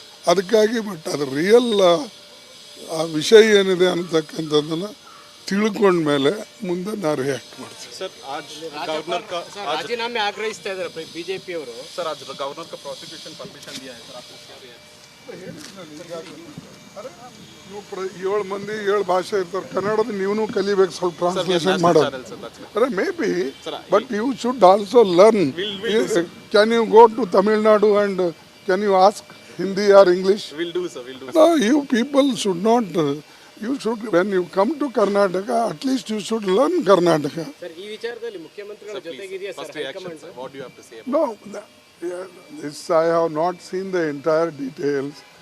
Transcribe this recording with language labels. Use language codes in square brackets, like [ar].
[kn] ಅದಕ್ಕಾಗಿ ಬಟ್ ಅದು ರಿಯಲ್ ಆ ವಿಷಯ ಏನಿದೆ ಅಂತಕ್ಕಂಥದ್ದನ್ನು ತಿಳ್ಕೊಂಡ್ಮೇಲೆ ಮುಂದೆ ನಾವು ರಿಯಾಕ್ಟ್ ಮಾಡ್ತೀವಿ. [hi] सर आज गवर्नर का [kn] ರಾಜೀನಾಮೆ ಆಗ್ರಹಿಸ್ತಾ ಇದ್ದಾರೆ ಬಿಜೆಪಿ ಅವರು. [hi] सर आज गवर्नर का प्रोसिक्यूशन परमिशन दिया है सर, आपको क्या रिएक्ट? [kn] 7 ಮಂದಿ 7 ಭಾಷೆ ಇರ್ತಾರೆ. ಕನ್ನಡದ ನೀವು ಕಲಿಬೇಕು, ಸ್ವಲ್ಪ ಟ್ರಾನ್ಸ್ಲೇಷನ್ ಮಾಡೋದು. [en] ಅರೆ may be, but you should also learn. Can you go to Tamil Nadu and can you ask Hindi or English? Will do, sir. Will do. No, you people should not. You should, when you come to Karnataka, at least you should learn Karnataka. [kn] Sir, ಈ ವಿಚಾರದಲ್ಲಿ ಮುಖ್ಯಮಂತ್ರಿಗಳ ಜೊತೆಗಿದೆಯಾ sir high command? [en] What do you have to say? No, this I have not seen the entire details.